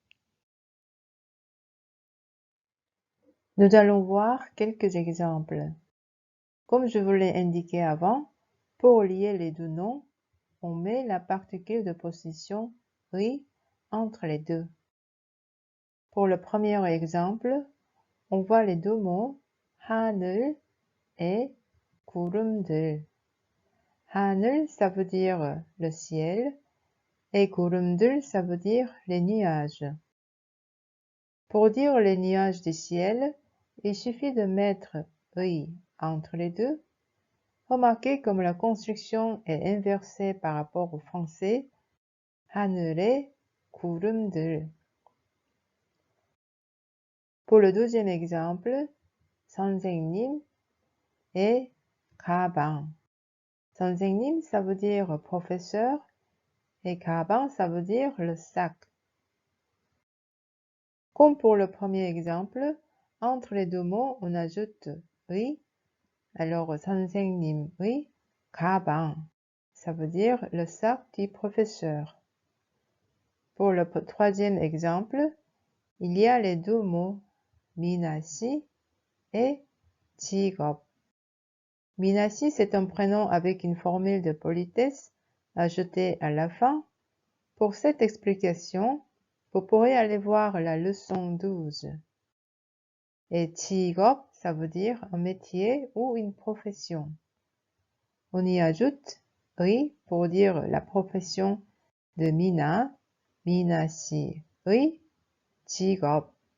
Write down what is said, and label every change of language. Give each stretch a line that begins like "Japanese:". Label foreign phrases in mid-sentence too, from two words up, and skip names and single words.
French: Nous allons voir quelques exemples. Comme je vous l'ai indiqué avant, pour lier les deux noms, on met la particule de possession 의 entre les deux. Pour le premier exemple, on voit les deux mots 하늘 et 구름들. 하늘, ça veut dire le ciel, et 구름들, ça veut dire les nuages. Pour dire les nuages du ciel, il suffit de mettre 의 entre les deux. Remarquez comme la construction est inversée par rapport au français.
Korean: 하늘에 구름들.
French: Pour le deuxième exemple, 선생님 et 가방. 선생님, ça veut dire professeur, et 가방, ça veut dire le sac. Comme pour le premier exemple, entre les deux mots, on ajoute 의.
Korean: Alors, 선생님의 가방,
French: ça veut dire le sac du professeur. Pour le troisième exemple, il y a les deux mots 미나 씨 et 직업. 미나 씨, c'est un prénom avec une formule de politesse ajoutée à la fin Pour cette explication, vous pourrez aller voir la leçon 12. Et 직업, ça veut dire un métier ou une profession. On y ajoute 의 pour dire la profession de Mina,
Korean: Mina 씨의 직업.